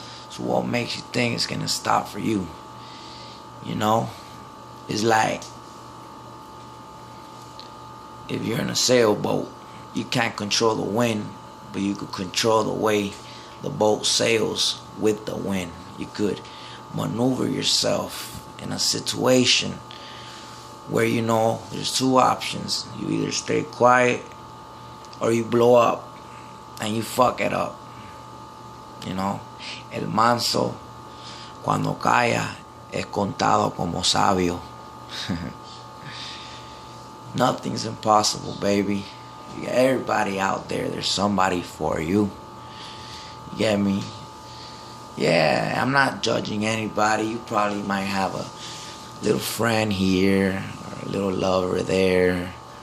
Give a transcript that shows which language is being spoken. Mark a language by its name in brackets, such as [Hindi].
[English] So what makes you think it's gonna stop for you? You know, it's like if you're in a sailboat, you can't control the wind, but you could control the way the boat sails with the wind. You could maneuver yourself in a situation where, you know, there's 2 options. You either stay quiet or you blow up and you fuck it up. You know, [Spanish] el manso cuando calla es contado como sabio. [English] Nothing's impossible, baby. You got everybody out there. There's somebody for you. You get me? Yeah, I'm not judging anybody. You probably might have a little friend here or a little lover there.